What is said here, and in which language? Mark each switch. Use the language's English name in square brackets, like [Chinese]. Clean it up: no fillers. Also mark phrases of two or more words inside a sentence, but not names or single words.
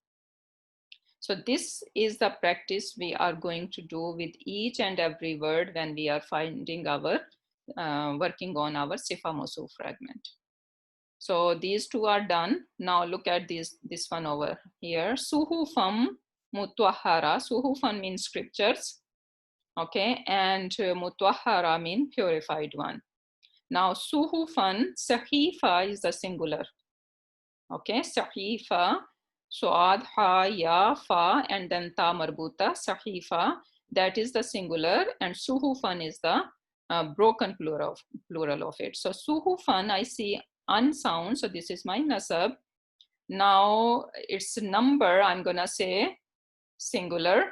[English] So this is the practice we are going to do with each and every word when we are finding our working on our [Arabic] صفة موصوف [English] fragment. So these two are done. Now look at this one over here. [Arabic] صحفا مطهرة. [English] Suhufan means scriptures. Okay, and mutwahara mean purified one. Now suhufan, sahifa is the singular. Okay, [Arabic] صحيفة، صاد، حاء، ياء، فاء, [English] and then [Arabic] تاء مربوطة, [English] sahifa, that is the singular, and suhufan is the broken plural of it. So suhufan, I see unsound, so this is my nasab. Now its number, I'm gonna say singular.